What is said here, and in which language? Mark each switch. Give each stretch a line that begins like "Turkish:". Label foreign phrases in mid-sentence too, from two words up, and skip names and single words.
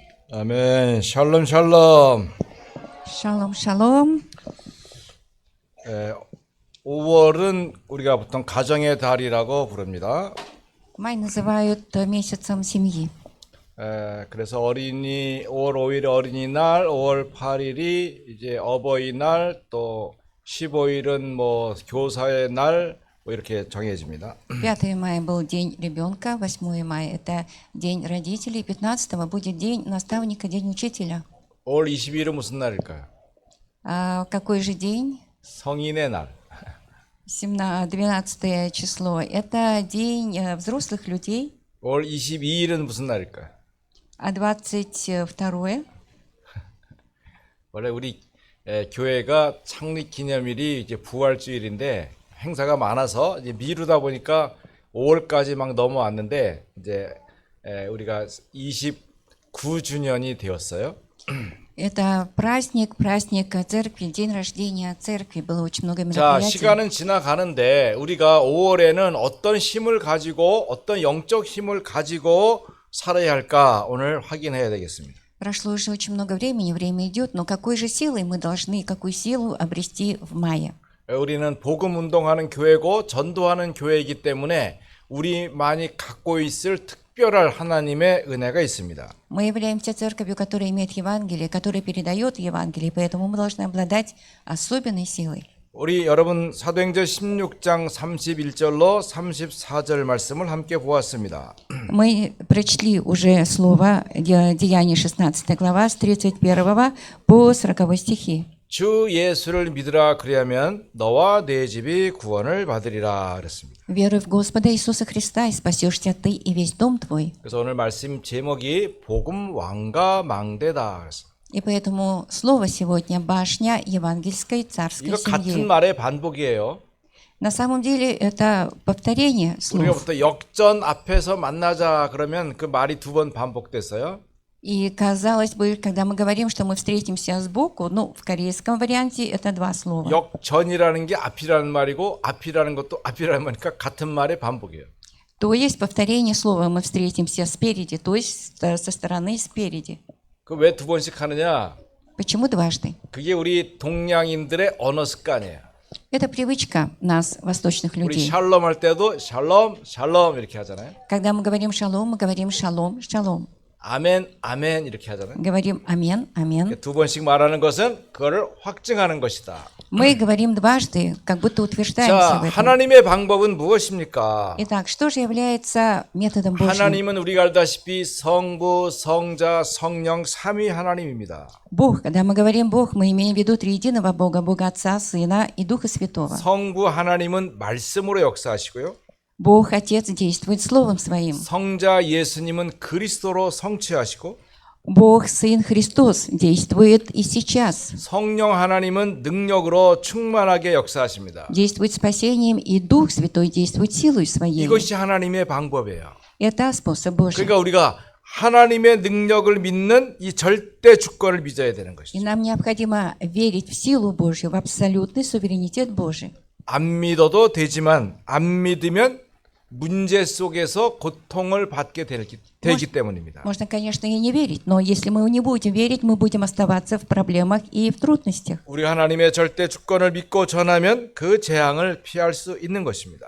Korean: 아멘.
Hebrew: שלום שלום. שלום, שלום.
Korean: 5월은 우리가 보통 가정의 달이라고 부릅니다.
Russian: Май называют месяцем семьи.
Korean: 그래서 5월 5일 어린이날, 5월 8일이 이제 어버이날, 또 15일은 뭐 교사의 날, 뭐 이렇게 정해집니다.
Russian: 5 мая был день ребенка, 8 мая это день родителей, 15 будет день наставника, день учителя.
Korean: 5월 20일은 무슨 날일까요?
Russian: А какой же день?
Korean: 성인의 날.
Russian: 12 число. Это день взрослых людей.
Korean: 5월 22일은 무슨 날일까요?
Russian: А 22
Korean: 원래 우리 교회가 창립 기념일이 이제 부활주일인데 행사가 많아서 이제 미루다 보니까 5월까지 막 넘어왔는데 이제 우리가 29주년이 되었어요.
Russian: это праздник церкви, день рождения церкви. Было очень много
Korean: 자,
Russian: мероприятий.
Korean: 시간은 지나가는데 우리가 5월에는 어떤 힘을 가지고 어떤 영적 힘을 가지고 살아야 할까 오늘 확인해야 되겠습니다.
Russian: Прошло уже очень много времени, время идет, но какой же силой мы должны, какую силу обрести в мае?
Korean: 우리는 복음 운동하는 교회고 전도하는 교회이기 때문에 우리만이 갖고 있을 특별한 하나님의 은혜가 있습니다.
Russian: Мы являемся церковью, которая имеет Евангелие, которая передает Евангелие, поэтому мы должны обладать особенной силой.
Korean: 우리 여러분 사도행전 16장 31절로 34절 말씀을 함께 보았습니다.
Russian: Мы прочли уже слово Деяния 16 глава с 31 по 40 стихи.
Korean: 주 예수를 믿으라 그리하면 너와 네 집이 구원을 받으리라 그랬습니다.
Russian: Веруй в Господа Иисуса Христа, и спасешься ты и весь дом твой.
Korean: 그래서 오늘 말씀 제목이 복음 왕가 망대다 그랬습니다.
Russian: И поэтому слово сегодня башня евангельской царской
Korean: 이거 같은
Russian: семьи.
Korean: 말의 반복이에요.
Russian: На самом деле это повторение
Korean: 우리가
Russian: слов.
Korean: 부터 역전 앞에서 만나자 그러면 그 말이 두 번 반복됐어요.
Russian: И казалось бы, когда мы говорим, что мы встретимся сбоку, ну, в корейском варианте это два слова.
Korean: 역전이라는 게 앞이라는 말이고 앞이라는 것도 앞이라는 말이니까 같은 말의 반복이에요.
Russian: То есть повторение слова «мы встретимся спереди», то есть со стороны спереди.
Korean: 그 왜 두 번씩 하느냐?
Russian: Почему дважды?
Korean: 그게 우리 동양인들의 언어 습관이에요.
Russian: Это привычка нас, восточных
Korean: 우리
Russian: людей.
Korean: 샬롬 할 때도
Hebrew: שלום, שלום
Korean: 이렇게 하잖아요.
Russian: Когда мы говорим «шалом», мы говорим «шалом», «шалом».
Korean: 아멘, 아멘 이렇게 하잖아요.
Russian: Говорим «амен», «амен».
Korean: 두 번씩 말하는 것은 그거를 확증하는 것이다.
Russian: Мы говорим дважды, как будто утверждаемся
Korean: 자,
Russian: в этом.
Korean: 하나님의 방법은 무엇입니까?
Russian: Итак, что же является методом Божьим?
Korean: 하나님은 우리가 알다시피 성부, 성자, 성령 삼위 하나님입니다.
Russian: Бог, когда мы говорим Бог, мы имеем в виду триединого Бога, Бога Отца, Сына и Духа Святого.
Korean: 성부 하나님은 말씀으로 역사하시고요.
Russian: Бог Отец действует Словом Своим.
Korean: 성자 예수님은 그리스도로 성취하시고
Russian: Бог Сын Христос действует и сейчас.
Korean: 성령 하나님은 능력으로 충만하게 역사하십니다.
Russian: Действует спасением, и Дух Святой действует силой Своей.
Korean: 이것이 하나님의 방법이에요.
Russian: Это способ Божий.
Korean: 그러니까 우리가 하나님의 능력을 믿는 이 절대 주권을 믿어야 되는
Russian: И
Korean: 것이죠.
Russian: нам необходимо верить в силу Божью, в абсолютный суверенитет Божий.
Korean: 안 믿어도 되지만 안 믿으면 문제 속에서 고통을 받게 되기 때문입니다.
Russian: Можно, конечно, и не верить, но если мы не будем верить, мы будем оставаться в проблемах и в трудностях.
Korean: 우리 하나님의 절대 주권을 믿고 전하면 그 재앙을 피할 수 있는 것입니다.